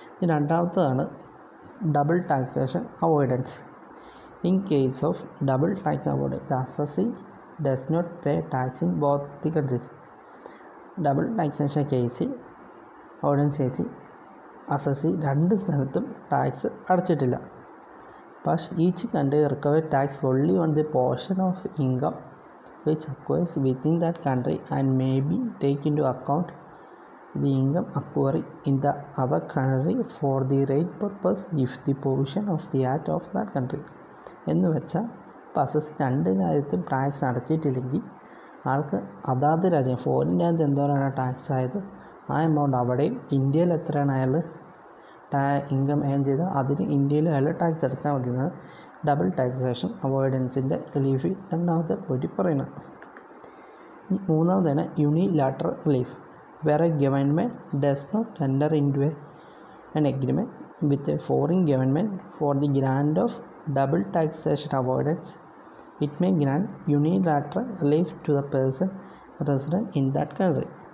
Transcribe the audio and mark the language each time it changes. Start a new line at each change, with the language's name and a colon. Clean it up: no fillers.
Malayalam: രണ്ടാമത്തതാണ് double taxation avoidance.
English: In case of double tax avoidance, the assessee does not pay tax in both the countries.
Malayalam: Double taxation കേസിൽ, avoidance കേസിൽ assessee രണ്ട് സ്ഥലത്തും tax അടച്ചിട്ടില്ല. പക്ഷേ
English: Each country recover tax only on the portion of income which occurs within that country and may be taken into account the income occurring in the other country for the rate purpose if the provision of the act of that country.
Malayalam: എന്ന് വെച്ചാൽ assessee രണ്ട് രാജ്യത്തും tax അടച്ചിട്ടില്ലെങ്കിൽ ആൾക്ക് അതാത് രാജ്യം, foreign രാജ്യത്ത് എന്തോരാണ് tax ആയത് ആ എമൗണ്ട് അവിടെയും, ഇന്ത്യയിൽ എത്രയാണ് അയാൾ ഇൻകം ഏൺ ചെയ്ത് അതിന് ഇന്ത്യയിൽ അയാൾ ടാക്സ് അടച്ചാൽ മതി എന്നാണ് ഡബിൾ ടാക്സേഷൻ അവോയ്ഡൻസിൻ്റെ റിലീഫിൽ രണ്ടാമത്തെ പോയിട്ട് പറയുന്നത്. മൂന്നാമതാണ് unilateral relief,
English: where a government does not enter into an agreement with a foreign government for the grant of double taxation avoidance. It may grant unilateral relief to the person resident in that country.